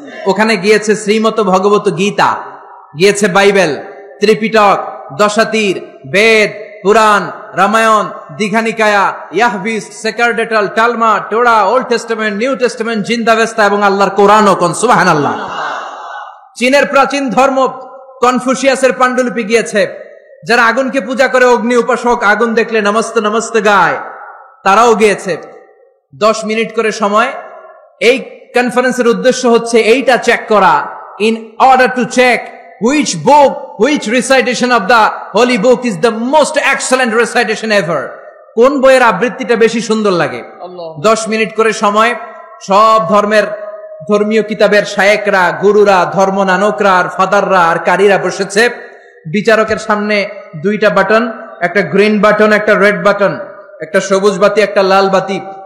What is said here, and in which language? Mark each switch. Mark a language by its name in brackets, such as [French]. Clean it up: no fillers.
[Bangla] ওখানে গিয়েছে শ্রীমত ভগবত গীতা, গিয়েছে বাইবেল, ত্রিপিটক, দশাতীর, বেদ, পুরাণ, Ramayana, Dighanikaya, ইয়াহবিস, সেকারডেটাল, টালমা, টোরা, old testament, new testament, জিন্দাবেস্তা এবং আল্লাহর কোরআনও। কোন সুবহানাল্লাহ। চীনের প্রাচীন ধর্ম কনফুসিয়াসের পাণ্ডুলিপি গিয়েছে, যারা আগুনকে পূজা করে, অগ্নি উপাসক, আগুন দেখলে নমস্তে নমস্তে গায়, তারাও গিয়েছে। 10 মিনিট করে সময়। এই কনফারেন্সের উদ্দেশ্য হচ্ছে এইটা চেক করা, [English] In order to check which book, which recitation of the holy book is the most excellent recitation ever. [Bangla] কোন বইয়ের আবৃত্তিটা বেশি সুন্দর লাগে। 10 মিনিট করে সময়। সব ধর্মের ধর্মীয় কিতাবের শায়েকরা, গুরুরা, ধর্ম নানকরা আর ফাদাররা আর কারীরা বসেছে। বিচারকের সামনে 2টা বাটন, একটা গ্রিন বাটন, একটা রেড বাটন, একটা সবুজ বাতি, একটা লাল বাতি।